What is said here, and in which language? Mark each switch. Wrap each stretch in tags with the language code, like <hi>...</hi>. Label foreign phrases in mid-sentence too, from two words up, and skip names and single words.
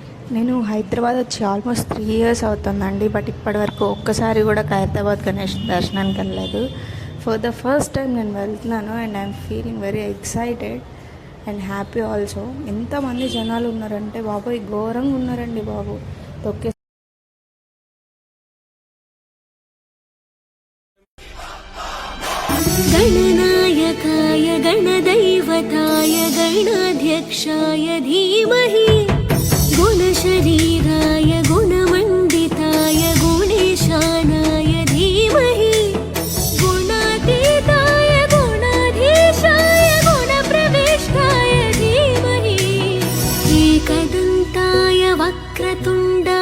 <te>నేను హైదరాబాద్ వచ్చి</te> <en>almost 3 years</en> <te>అవుతుందండి. బట్ ఇప్పటివరకు ఒక్కసారి కూడా ఖైరతాబాద్ గణేష్ దర్శనానికి వెళ్ళలేదు.</te> <en>for the first time</en> <te>నేను వెళ్తున్నాను</te> <en>and I'm feeling very excited and happy also.</en> <te>ఎంతమంది జనాలు ఉన్నారంటే బాబు ఘోరంగా ఉన్నారండి బాబు. తొక్కే</te> <sa>गणनायकाय गणदैवताय गणाध्यक्षाय धीमहि गुणशरीराय गुणमण्डिताय गुणेशानाय धीमहि गुणातीताय गुणाधीशाय गुणप्रविष्टाय धीमहि एकदन्ताय वक्रतुण्ड</sa>